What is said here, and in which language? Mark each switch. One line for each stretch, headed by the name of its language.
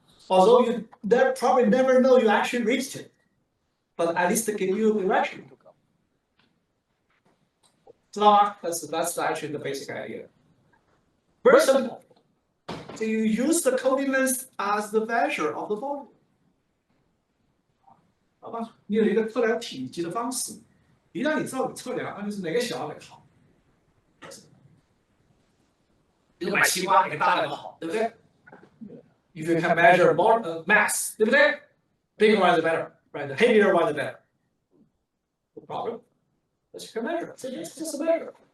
English: Although you probably never know you actually reached it, but at least it give you a direction to go. So that's actually the basic idea. Very simple. So you use the coding length as the measure of the volume.
Chinese: 好吧，你有一个测量体积的方式，一旦你知道你测量，那就是哪个小哪个好。一个买西瓜，哪个大哪个好，对不对
English: ？If you can measure more mass， 对不对 ？Bigger one is better, right? The heavier one is better. No problem. But you can measure. So it's just a measure.